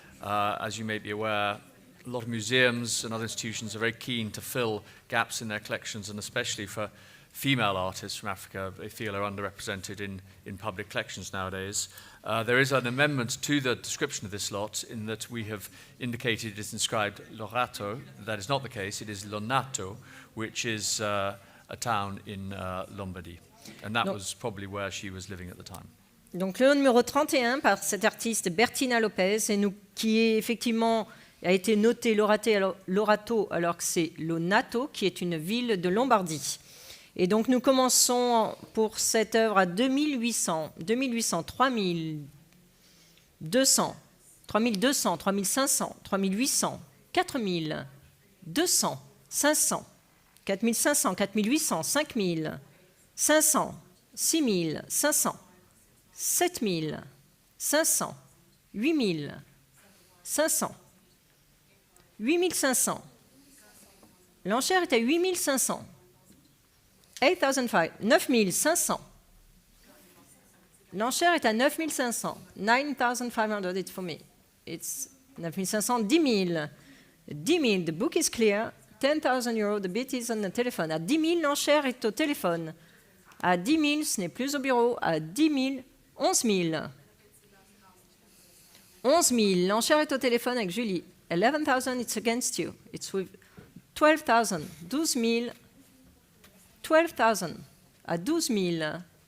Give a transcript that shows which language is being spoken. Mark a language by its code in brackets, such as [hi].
[en] As you may be aware, a lot of museums and other institutions are very keen to fill gaps in their collections, and especially for female artists from Africa, they feel are underrepresented in public collections nowadays. There is an amendment to the description of this lot in that we have indicated it is inscribed Lorato. That is not the case. It is Lonato, which is a town in Lombardy. And that was probably where she was living at the time. [fr] Donc le numéro 31 par cet artiste Bettina Lopez, qui est effectivement a été noté Lorato alors que c'est Lonato, qui est une ville de Lombardie. Et donc nous commençons pour cette œuvre à 2800, 3200, 3200, 3500, 3800, 4000, 200, 500, 4500, 4800, 5000, 500, 6000, 500, 7000, 500, 8000, 500, 8500. L'enchère est à 8500. 8,500. 9500. L'enchère est à 9500. [en] 9,500, it's for me. It's 9500. 10 000. 10 000, the book is clear. 10,000 euros, the bid is on the telephone. [fr] À 10 000, l'enchère est au téléphone. À 10 000, ce n'est plus au bureau. À 10 000, 11 000. 11 000, l'enchère est au téléphone avec Julie. [en] 11,000, it's against you. It's with 12,000. 12 000. 12,000. À 12 000.